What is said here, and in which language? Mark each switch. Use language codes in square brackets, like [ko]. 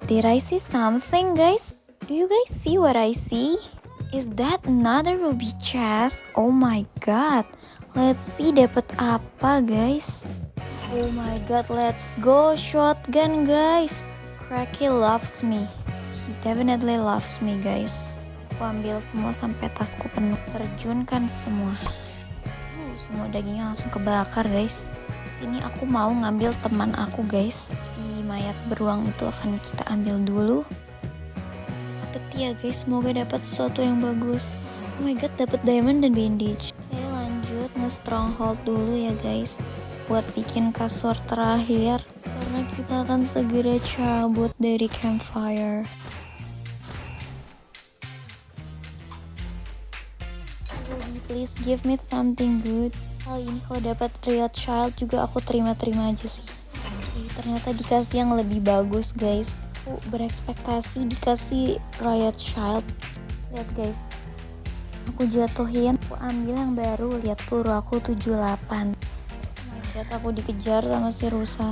[en] Did I see something guys? Do you guys see what I see? Is that another ruby chest? Oh my god. Let's see [id] dapat apa [en] guys. Oh my god, let's go shotgun guys. Cracky loves me. He definitely loves me guys. [id] Aku ambil semua sampai tasku penuh. Terjunkan semua. Semua dagingnya langsung kebakar guys. Sini aku mau ngambil teman aku guys. Si mayat beruang itu akan kita ambil dulu. Ya guys, semoga dapat sesuatu yang bagus. [en] Oh my god, [id] dapat diamond dan bandage. Oke, lanjut nge-stronghold dulu ya guys, buat bikin kasur terakhir karena kita akan segera cabut dari campfire. [en] Ruby, please give me something good. [id] Kali ini kalau dapat Riot Child juga aku terima-terima aja sih. Oke, ternyata dikasih yang lebih bagus guys. Aku berekspektasi dikasih Riot Child. Lihat guys, aku jatuhin, aku ambil yang baru. Lihat peluru aku 78. Lihat aku dikejar sama si rusa.